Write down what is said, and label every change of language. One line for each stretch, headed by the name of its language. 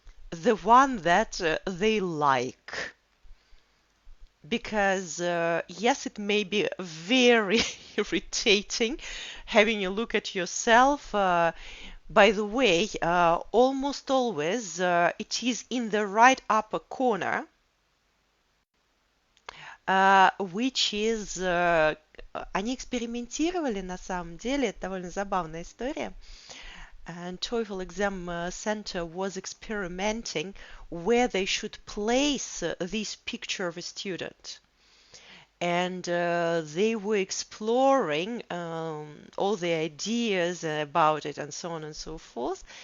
English: The one that they like. because yes, it may be very irritating having a look at yourself. By the way, almost always it is in the right upper corner, which is...
Russian: Они экспериментировали на самом деле, это довольно забавная история.
English: And TOEFL Exam Center was experimenting where they should place this picture of a student. And they were exploring all the ideas about it and so on and so forth.